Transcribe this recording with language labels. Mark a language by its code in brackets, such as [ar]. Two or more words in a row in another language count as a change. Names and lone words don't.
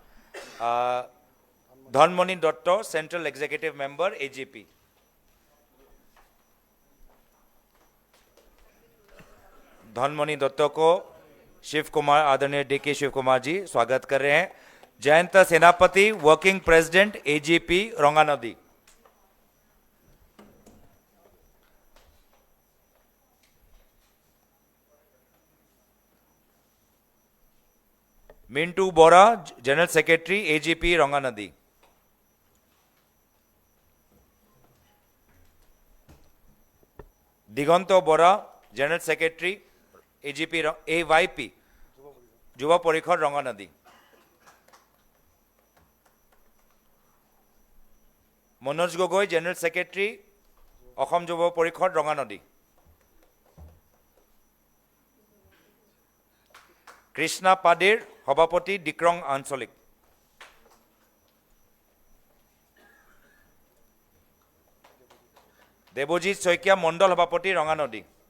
[en] धनमणि दत्त, Central Executive Member AGP. [hi] धनमणि दत्त को शिव कुमार, आदरणीय डीके शिव कुमार जी स्वागत कर रहे हैं। [en] जयंत सेनापति, Working President AGP रंगानदी। मिंटू बोरा, General Secretary AGP रंगानदी। दिगंत बोरा, General Secretary AGP AYP युवा परिषद रंगानदी। मनोज गगৈ, General Secretary অসম যুৱ পৰিষদ ৰঙানদী। [as] কৃষ্ণা পাদেৰ, সভাপতি ডিক্ৰং আঞ্চলিক। দেৱজিৎ শইকীয়া, মণ্ডল সভাপতি ৰঙানদী।